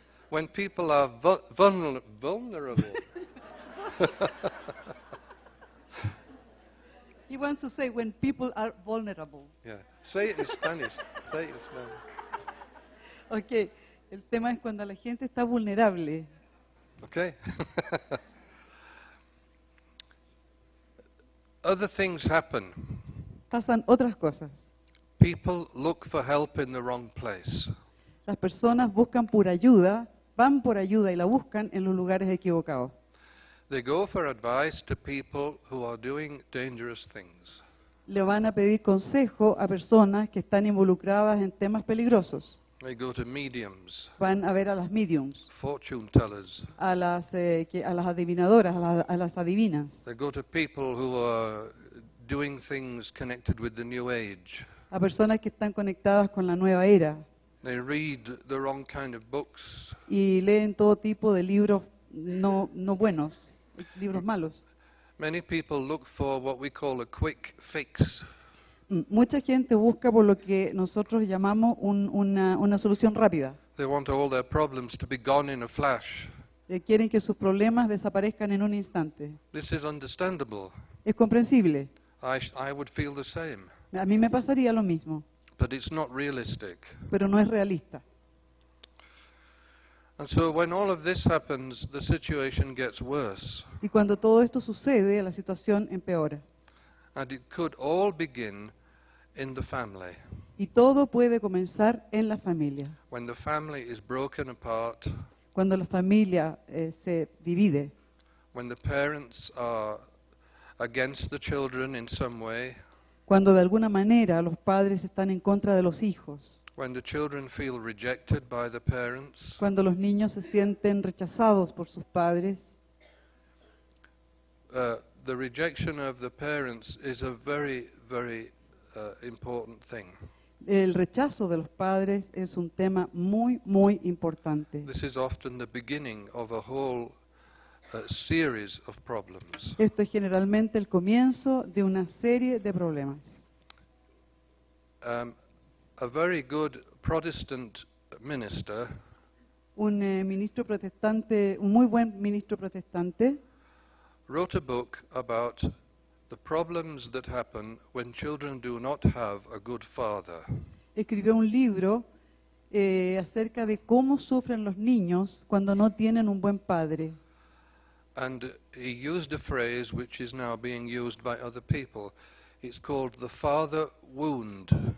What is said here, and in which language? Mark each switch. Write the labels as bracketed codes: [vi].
[en] When people are vulnerable. He wants to say when people are vulnerable. Yeah. Say it in Spanish. Say it in Spanish. [es] Ok, el tema es cuando la gente está vulnerable. [en] Okay. other things happen. [es] pasan otras cosas. [en] People look for help in the wrong place. [es] Las personas buscan por ayuda, van por ayuda y la buscan en los lugares equivocados. [en] They go for advice to people who are doing dangerous things. [es] Le van a pedir consejo a personas que están involucradas en temas peligrosos. [en] They go to mediums, [es] Van a ver a las mediums, [en] fortune tellers. [es] a las adivinadoras, a las adivinas, [en] They go to people who are doing things connected with the New Age. [es] a personas que están conectadas con la nueva era [en] They read the wrong kind of books. [es] y leen todo tipo de libros no buenos, libros malos. [en] Many people look for what we call a quick fix. [es] Mucha gente busca por lo que nosotros llamamos una solución rápida. [en] They want all their problems to be gone in a flash. [es] Quieren que sus problemas desaparezcan en un instante. [en] This is understandable. [es] Es comprensible. [en] I would feel the same. [es] A mí me pasaría lo mismo, [en] But it's not realistic. [es] pero no es realista. [en] And so when all of this happens, the situation gets worse. [es] Y cuando todo esto sucede, la situación empeora. [en] And it could all begin in the family. [es] Y todo puede comenzar en la familia. [en] When the family is broken apart, [es] Cuando la familia se divide, [en] when the parents are against the children in some way, [es] cuando de alguna manera los padres están en contra de los hijos, [en] when the children feel rejected by the parents, [es] cuando los niños se sienten rechazados por sus padres, [en] the rejection of the parents is a very, very important thing. [es] el rechazo de los padres es un tema muy, muy importante. [en] This is often the beginning of a whole series of problems. [es] Esto es generalmente el comienzo de una serie de problemas. [en] A very good Protestant minister [es] Un ministro protestante, un muy buen ministro protestante, [en] wrote a book about the problems that happen when children do not have a good father. [es] escribió un libro acerca de cómo sufren los niños cuando no tienen un buen padre. [en] And he used a phrase which is now being used by other people. It's called the father wound.